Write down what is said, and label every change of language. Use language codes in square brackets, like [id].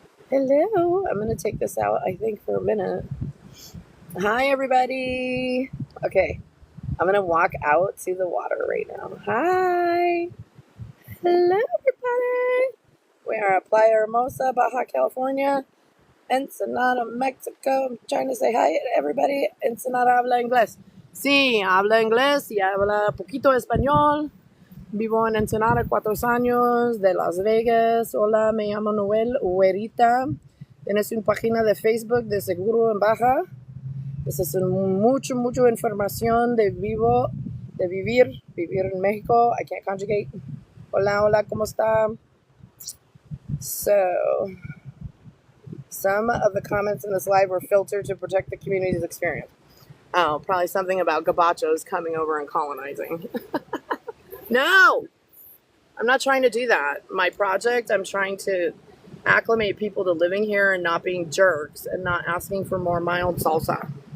[en] Hello. I'm going to take this out, I think, for a minute. Hi, everybody. Okay. I'm going to walk out to the water right now. Hi. Hello, everybody. We are at Playa Hermosa, Baja California, Ensenada, Mexico. I'm trying to say hi to everybody. [es] Ensenada habla inglés. Sí, habla inglés y habla poquito español. Vivo en Ensenada 4 años, de Las Vegas. Hola, me llamo Noel Huerita. Tienes una página de Facebook de seguro en Baja. Esa es mucho información de vivir en México. [en] I can't conjugate. [es] Hola, ¿cómo está? [en] So, some of the comments in this live were filtered to protect the community's experience. Oh, probably something about gabachos coming over and colonizing. No! I'm not trying to do that. My project, I'm trying to acclimate people to living here and not being jerks and not asking for more mild salsa.